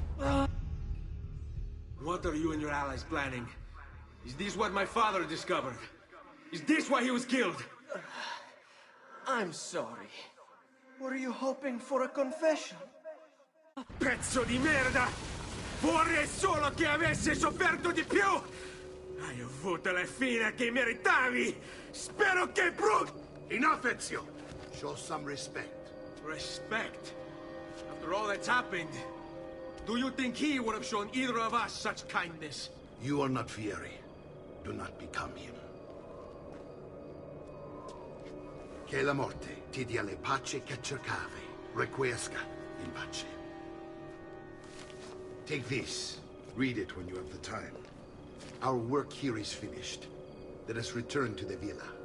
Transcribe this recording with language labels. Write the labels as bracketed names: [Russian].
[English] are you and your allies planning? Is this what my father discovered? Is this why he was killed? I'm sorry. Were you hoping for a confession? [Italian] Pezzo di merda! Vorrei solo che avessi sofferto di più! Hai avuto la fine che meritavi! Spero che [English] Enough, Ezio! Show some respect. Respect? After all that's happened, do you think he would have shown either of us such kindness? You are not Fieri. Do not become him. [Italian] Che la morte ti dia le pace che cercavi. [Latin] Requiesca in pace. [English] Take this. Read it when you have the time. Our work here is finished. Let us return to the villa.